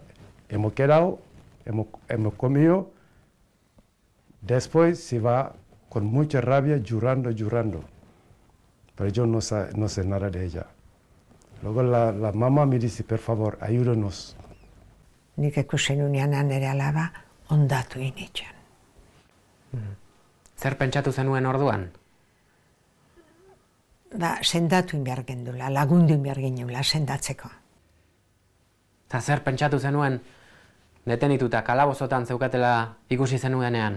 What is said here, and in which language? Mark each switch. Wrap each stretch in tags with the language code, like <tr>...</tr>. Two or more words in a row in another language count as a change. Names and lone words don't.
<es>Hemos quedado, hemos comido, después se va con mucha rabia llorando. Pero yo no sé nada de ella. Luego la mamá me dice, por favor, ayúdanos.</es> <eu>nik ikusi nunean nire alaba ondatu initxan. Zer pentsatu zenuen orduan? Sendatu inbiar gendula, lagundu inbiar ginula sendatzeko. Eta zer pentsatu zenuen detenituta kalabozotan zeukatela ikusi zenuenean?</eu>